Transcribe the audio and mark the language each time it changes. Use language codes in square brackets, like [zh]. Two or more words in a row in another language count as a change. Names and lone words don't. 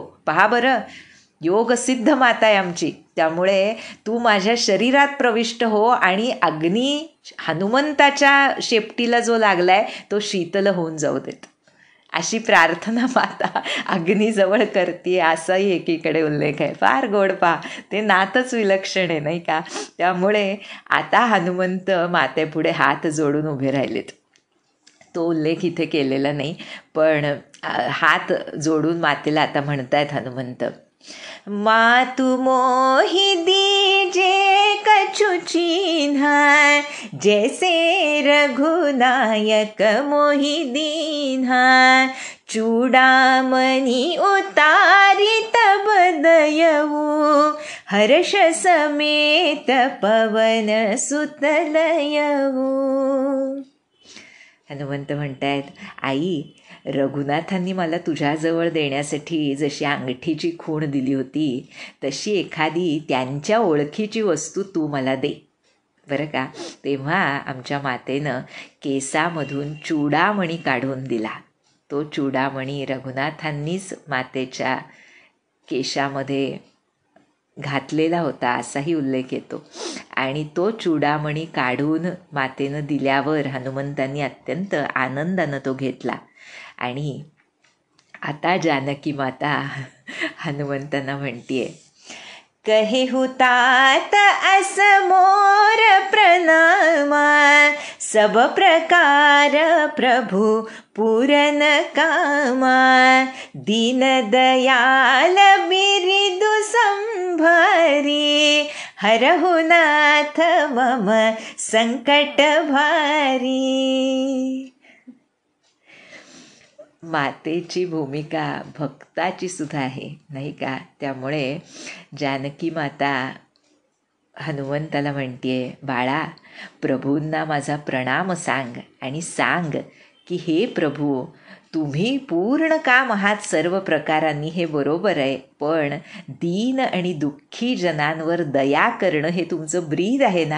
[mr] पहा बरं, योगसिद्ध माता आहे आमची, त्यामुळे तू माझ्या शरीरात प्रविष्ट हो आणि अग्नी हनुमंताच्या शेपटीला जो लागलाय तो शीतल होऊन जाऊ देत, अशी प्रार्थना माता अग्नीजवळ करते. असाही एकीकडे उल्लेख आहे. फार गोड पहा, ते नातच विलक्षण आहे नाही का. त्यामुळे आता हनुमंत मातेपुढे हात जोडून उभे राहिलेत. तो उल्लेख इथे केलेला नाही, पण हात जोडून मातेला आता म्हणतायत हनुमंत, [awa] मातु मोहि दीजे कछु चिन्ह, जैसे रघुनायक मोहि दीन्हा, चूडामणि उतारी तब दयऊ, हर्ष समेत पवन सुत लयऊ. [mr] हनुमंत म्हणतायत, आई, रघुनाथांनी मला तुझ्याजवळ देण्यासाठी जशी अंगठीची खूण दिली होती, तशी एखादी त्यांच्या ओळखीची वस्तू तू मला दे बरं का. तेव्हा आमच्या मातेनं केसामधून चूडामणी काढून दिला. तो चूडामणी रघुनाथांनीच मातेच्या केशामध्ये घातलेला होता असाही उल्लेख येतो. आणि तो चूडामणी काढून मातेनं दिल्यावर हनुमंतांनी अत्यंत आनंदानं तो घेतला. आणि आता जानकी माता हनुमंतांना म्हणतीये, [awa] कहेहु तात अस मोर प्रणामा, सब प्रकार प्रभु पूरन कामा, दीन दयाल बिरिदु संभारी, हरहु नाथ मम संकट भारी. [mr] मातेची भूमिका भक्ताची सुद्धा आहे, नाही का? त्यामुळे जानकी माता हनुमंताला म्हणतीये, बाळा, प्रभूंना माझा प्रणाम सांग आणि सांग की हे प्रभू, तुम्ही पूर्ण काम आहात सर्व प्रकारांनी, हे बरोबर आहे, पण दीन आणि दुःखी जनांवर दया करणं हे तुमचं ब्रीद आहे ना.